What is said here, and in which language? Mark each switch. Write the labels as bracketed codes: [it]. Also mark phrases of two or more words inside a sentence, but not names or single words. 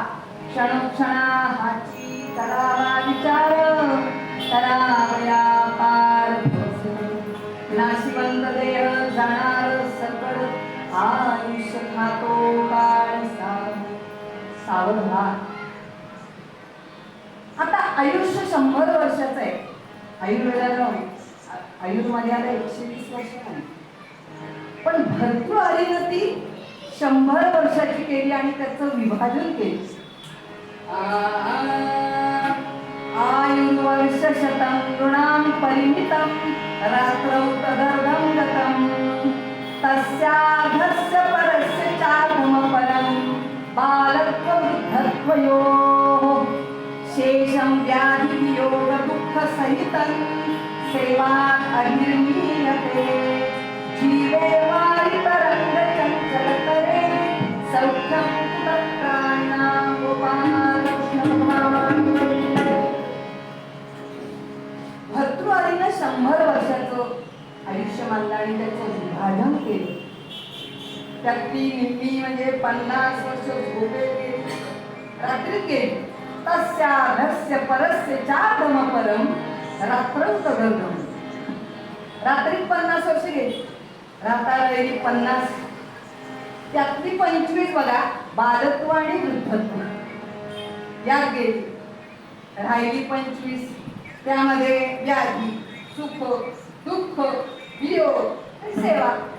[mr] क्षणोक्षणा हाची करावा विचार, करावया पार नाशिवंत देह जाणार सकळ आयुष्य खातो काळ सावध व्हा. आता आयुष्य 100 वर्षाचं आहे. आयुर्वेदाला आयुर्वेदाला 120 वर्ष नाही. पण भर्तृहरीनं ती 100 वर्षाची केली आणि त्याचं विभाजन केलं. [sa] आयुर्वर्ष शतं नृणां परिमितं रात्रौ तदर्धं गतं तस्याधस्य परस्य चाधमपरं बालत्ववृद्धत्वयोः शेषं व्याधिवियोग दुःखसहितं सेवात् अभिर्मीयते जीवे वारि तरङ्गचञ्चलतरे सौख्यं कुतप्राणिनां गोपालकृष्णभगवान्. [mr] भर्तृहरीनं 100 वर्षाचं आयुष्य मानलं आणि त्याचं विभाजन केलं. त्यातली निम्मी म्हणजे 50 वर्ष झोपे गेली, रात्री गेली. [sa] तस्याधस्य परस्य चाधमपरं रात्रौ तदर्धं. [mr] रात्री 50 वर्ष गेली, राताला गेली 50. त्यातली 25 बघा बालत्व आणि वृद्धत्व यात गेली. राहिली 25, त्यामध्ये व्याधी, सुख, दुःख, वियोग आणि सेवा.